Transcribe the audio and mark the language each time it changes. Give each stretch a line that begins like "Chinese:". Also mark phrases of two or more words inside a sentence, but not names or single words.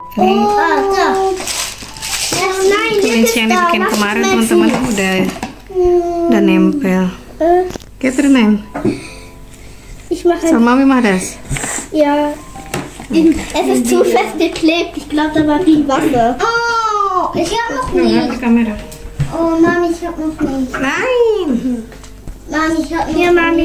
Indonesian: Ini
German: Nein,
Indonesian: kelinci yang dibikin kemarin teman-teman udah nempel.
German: Geht er nein? Ich mache. Soll Mami mach das? Ja. Es ist zu fest geklebt. Ich glaube, da war viel Wasser. Oh, ich habe noch
Indonesian: Lihat di kamera.
German: Oh, Mami, ich habe noch nicht. Nein. Mami, ich habe noch nicht. Ja, Mami.